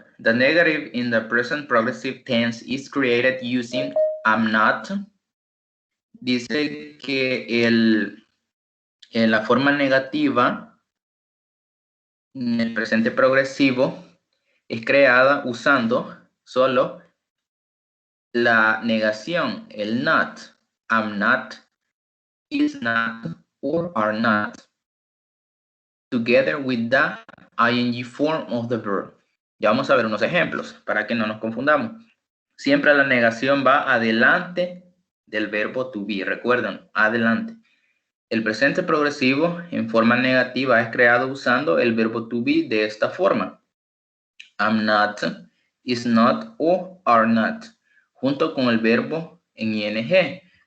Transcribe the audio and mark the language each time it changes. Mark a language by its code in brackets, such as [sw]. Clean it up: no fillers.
[en] The negative in the present progressive tense is created using am not. [es] Dice que la forma negativa en el presente progresivo es creada usando solo la negación, el not. [en] Am not, is not, or are not, together with the ing form of the verb. [es] Ya vamos a ver unos ejemplos para que no nos confundamos. Siempre la negación va adelante del verbo to be. Recuerden, adelante. El presente progresivo en forma negativa es creado usando el verbo to be de esta forma. [en] Am not, is not [es] o [en] are not, [es] junto con el verbo en ing.